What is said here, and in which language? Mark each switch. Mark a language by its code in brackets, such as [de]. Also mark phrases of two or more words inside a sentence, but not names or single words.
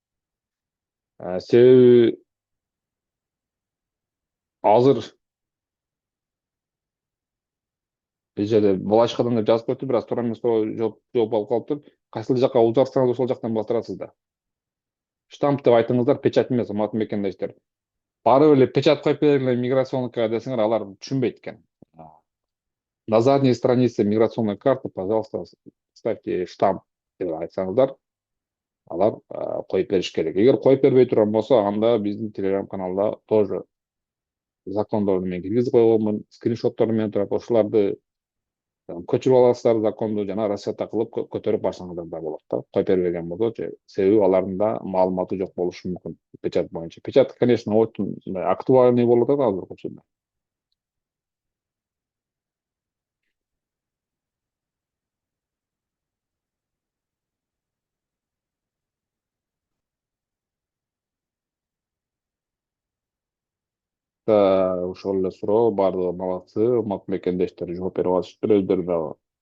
[ky] Себеби азыр бул жерде балачкадан деп жазып коюптур, бирок туура эмес жооп алып калыптыр. Кайсыл жака узартсаңыз ошол жактан бастырасыз да. Штамп деп айтыңыздар, печать эмес, урматтуу мекендештер. Барып эле печать коюп бергиле миграционныйга десеңер, алар түшүнбөйт экен. [ru] На задней странице миграционной карты, пожалуйста, ставьте штамп [ky] деп айтсаңыздар, алар коюп бериш керек. Эгер коюп бербей турган болсо, анда биздин Telegram каналда тоже закондорду мен киргизип койгонмун, скриншоттору менен турат. Ошоларды көчүрүп аласыздар, законду жана рассчета кылып көтөрүп барсаңыздар да болот да. Коюп бербеген болсочу, себеби алардын да маалыматы жок болушу мүмкүн печать боюнча. [ru] Печать, конечно, очень актуальный [ky] болуп атат азыркы учурда. Ошол эле суроо, баардыгы малаксы, урматтуу мекендештер жооп берип атышыптыр өздөрү дагы.